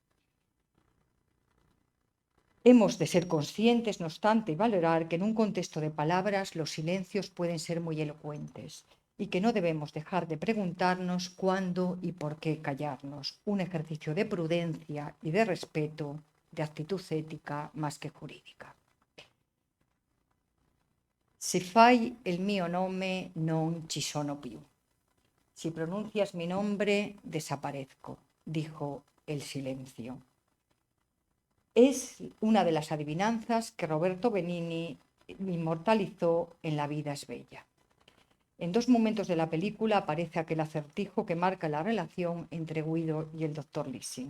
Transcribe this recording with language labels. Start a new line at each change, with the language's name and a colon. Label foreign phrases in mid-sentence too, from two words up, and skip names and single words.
Spanish: Hemos de ser conscientes, no obstante, y valorar que en un contexto de palabras los silencios pueden ser muy elocuentes y que no debemos dejar de preguntarnos cuándo y por qué callarnos. Un ejercicio de prudencia y de respeto, de actitud ética más que jurídica.
Italian: Se fai il mio nome non ci sono più.
Spanish: Si pronuncias mi nombre, desaparezco, dijo el silencio. Es una de las adivinanzas que Roberto Benigni inmortalizó en La vida es bella. En dos momentos de la película aparece aquel acertijo que marca la relación entre Guido y el doctor Lissing.